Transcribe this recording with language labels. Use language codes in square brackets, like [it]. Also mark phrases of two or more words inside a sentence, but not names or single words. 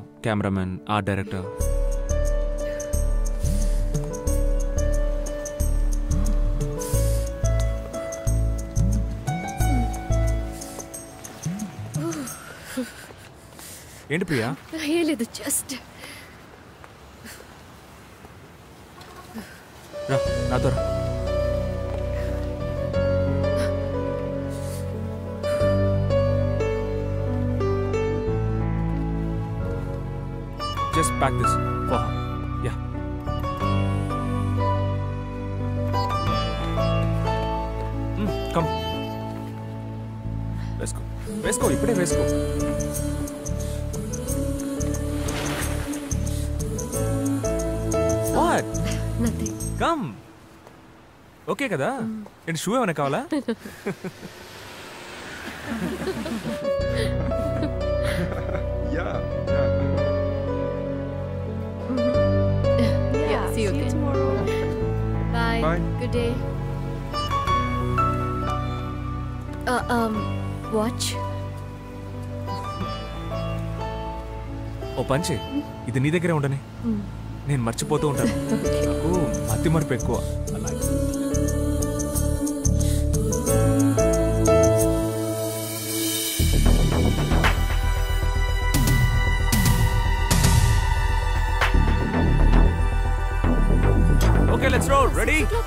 [te] కెమెరామెన్, [en] art director. [te] ఏంటి ప్రియా? ఏం లేదు, జస్ట్ రా నాతో రా. [en] Just pack this for her. Yeah. Come. [te] వేసుకో వేసుకో, ఇప్పుడే వేసుకో. [en] What? nothing. Come. [te] ఓకే కదా? ఏంటి, షూ ఏమైనా కావాలా? [en] See you tomorrow. Bye. Bye. Good day. Watch. [te] ఓ పంచి, ఇది నీ దగ్గరే ఉండని. నేను మర్చిపోతూ ఉంటాను. నాకు మతి మరపు ఎక్కువ. [en] okay, let's roll. ready?